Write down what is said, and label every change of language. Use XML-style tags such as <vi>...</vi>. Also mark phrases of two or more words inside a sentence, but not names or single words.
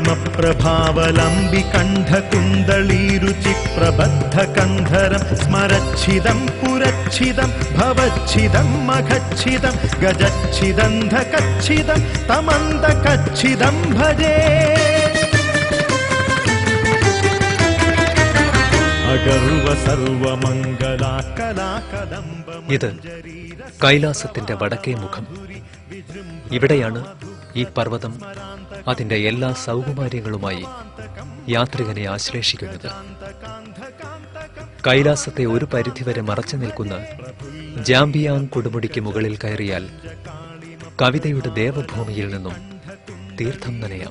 <sa>प्रभावलंबि कंठ कुंडली रुचि प्रबद्ध कंधरं स्मरच्छिदं पुरच्छिदं भवच्छिदं मघच्छिदं गजच्छिदन्धकच्छिदं तमन्दकच्छिदं भजे अगर्व सर्वमंगला कला कदम्ब</sa> <ml>ഇത് കൈലാസത്തിന്റെ വടക്കേ മുഖം. ഇവിടെയാണ് ഈ പർവ്വതം അതിന്റെ എല്ലാ സൗകുമാര്യങ്ങളുമായി യാത്രികനെ ആശ്ലേഷിക്കുന്നത്. കൈലാസത്തെ ഒരു പരിധിവരെ മറച്ചു നിൽക്കുന്ന ജാംബിയാങ് കൊടുമുടിക്ക് മുകളിൽ കയറിയാൽ കവിതയുടെ ദേവഭൂമിയിൽ നിന്നും തീർത്ഥം നനയാം.</ml>